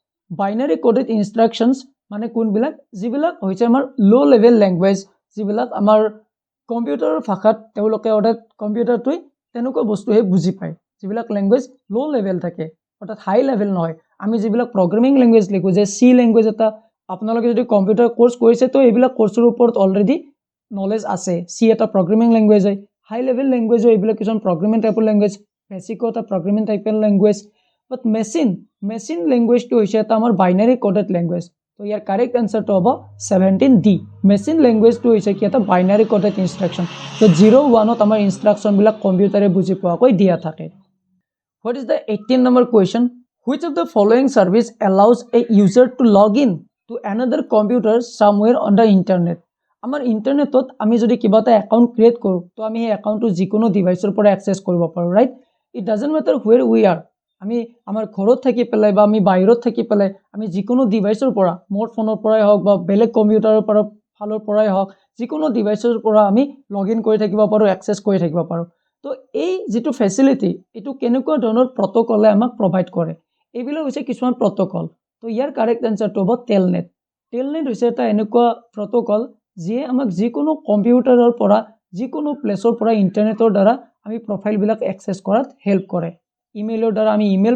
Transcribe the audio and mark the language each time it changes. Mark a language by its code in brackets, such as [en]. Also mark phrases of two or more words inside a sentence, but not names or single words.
[as] মানে কোনবিলাক যিবিলাক হৈছে আমাৰ [en] low level language [as] যিবিলাক আমাৰ কম্পিউটাৰৰ ভাষাত তেওঁলোকে অৰ্থাৎ কম্পিউটাৰটোই তেনেকুৱা বস্তুহে বুজি পায় যিবিলাক [en] language low level [as] থাকে অৰ্থাৎ [en] high level [as] নহয় আমি যিবিলাক [en] programming language [as] লিখো যে [en] C language [as] এটা আপোনালোকে যদি [en] computer course [as] কৰিছে তো এইবিলাক কোৰ্সৰ ওপৰত [en] already knowledge [as] আছে সি এটা [en] programming language [as] হয় [en] high level language [as] এইবিলাক কিছুমান প্ৰগ্ৰামিং টাইপৰ ল্যাঙ্গুৱেজ বেসিক এটা প্ৰগ্ৰামিং টাইপৰ ল্যাঙ্গুৱেজ বাট [en] machine languageটো [as] হৈছে এটা আমাৰ [en] binary coded language [as] তো ইয়াৰ [en] correct answerটো [as] হ'ব 17D [en] machine languageটো [as] হৈছে কি এটা [en] binary coded instruction [as] তো 0 1 ত আমাৰ ইনষ্ট্ৰাকচন বিলাক কম্পিউটাৰে বুজি পোৱাকৈ দিয়া থাকে [en] What is the 18 number question? Which of the following service allows a user to log in to another computer somewhere on the internet? [as] আমাৰ ইন্টাৰনেটত আমি যদি কিবা এটা [en] account create [as] কৰো তো আমি এই একাউন্টটো যিকোনো ডিভাইসৰ পৰা এক্সেছ কৰিব পাৰো [en] right it doesn't matter where we are [as] আমি আমাৰ ঘৰত থাকি পেলাই বা আমি বাহিৰত থাকি পেলাই আমি যিকোনো ডিভাইসৰ পৰা মোৰ ফোনৰ পৰাই হওক বা বেলেগ কম্পিউটাৰৰ পৰা ফালৰ পৰাই হওক যিকোনো ডিভাইসৰ পৰা আমি [en] log in [as] কৰি থাকিব পাৰো এক্সেছ কৰি থাকিব পাৰো তো এই যেটো ফেসিলিটি এটো কেনেকুৱা ধৰণৰ প্ৰটোকলে আমাক প্ৰভাইড কৰে এইবিলাক হৈছে কিছুমান প্ৰটোকল তো ইয়াৰ [en] correct answerটো [as] হ'ব টেলনেট হৈছে এটা এনেকুৱা প্ৰটোকল যিয়ে আমাক যিকোনো কম্পিউটাৰৰ পৰা যিকোনো প্লেছৰ পৰা ইন্টাৰনেটৰ দ্বাৰা আমি প্ৰফাইল বিলাক এক্সেছ কৰাত হেল্প কৰে ইমেইলৰ দ্বাৰা আমি ইমেইল